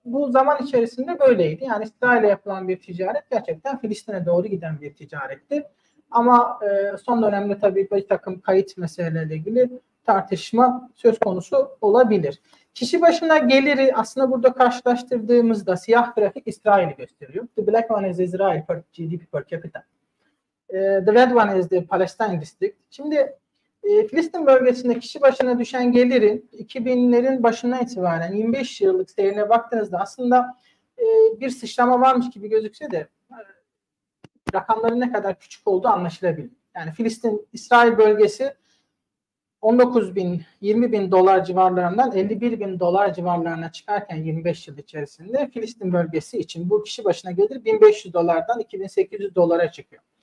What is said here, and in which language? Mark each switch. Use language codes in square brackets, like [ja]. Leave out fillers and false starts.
[tr] Bu zaman içerisinde böyleydi. Yani İsrail'e yapılan bir ticaret gerçekten Filistin'e doğru giden bir ticaretti. Ama son dönemde tabii bir takım kayıt meseleleriyle ilgili tartışma söz konusu olabilir. Kişi başına geliri aslında burada karşılaştırdığımızda siyah grafik İsrail'i gösteriyor. [en] The black one is Israel per GDP per capita. The red one is the Palestine district. [tr] Şimdi Filistin bölgesinde kişi başına düşen gelirin 2000'lerin başından itibaren 25 yıllık seyrine baktığınızda aslında bir sıçrama varmış gibi gözükse de rakamların ne kadar küçük olduğu anlaşılabilir. Yani Filistin-İsrail bölgesi 19 bin, 20 bin dolar civarlarından 51 bin dolar civarlarına çıkarken 25 yıl içerisinde Filistin bölgesi için bu kişi başına gelir 1500 dolardan 2800 dolara çıkıyor.